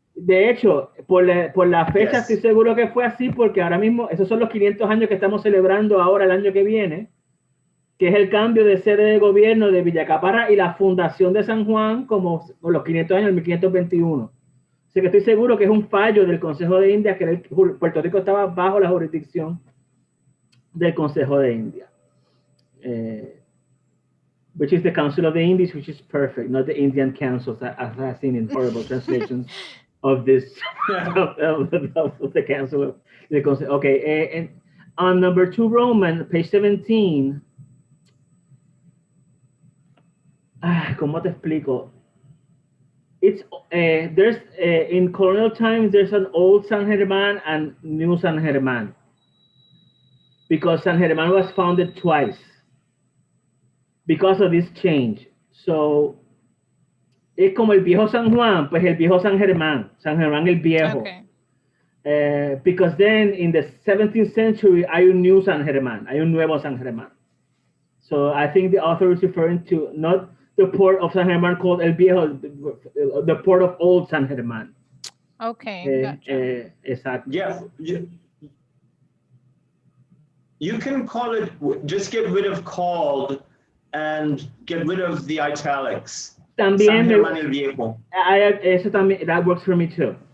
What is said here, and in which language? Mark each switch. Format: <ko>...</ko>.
<es>De hecho, por la fecha estoy seguro que fue así, porque ahora mismo, esos son los 500 años que estamos celebrando ahora el año que viene, que es el cambio de sede de gobierno de Villacaparra y la fundación de San Juan como los 500 años, el 1521. Así que estoy seguro que es un fallo del Consejo de Indias, que Puerto Rico estaba bajo la jurisdicción del Consejo de Indias.</es> <en>Which is the Council of the Indies, which is perfect, not the Indian Council, as I've seen in horrible translations of this, of the Council of the Consejo. Okay, and on number 2 Roman, page 17,</en> <es>¿cómo te explico?</es> <en>It's there's in colonial times there's an old San Germán and new San Germán, because San Germán was founded twice because of this change.</en> <es>So es como el viejo San Juan, pues el viejo San Germán el viejo.</es> <en>Okay. Because then in the 17th century</en> <es>hay un</es> <en>new San Germán,</en> <es>hay un nuevo San Germán.</es> <en>So I think the author is referring to not the port of San Germán called El Viejo, the port of Old San Germán. Okay, gotcha. Exactly. Yeah, you can call it, just get rid of called and get rid of the italics.</en> <es>También San Germán el Viejo. Eso también,</es> <en>that works for me too.</en>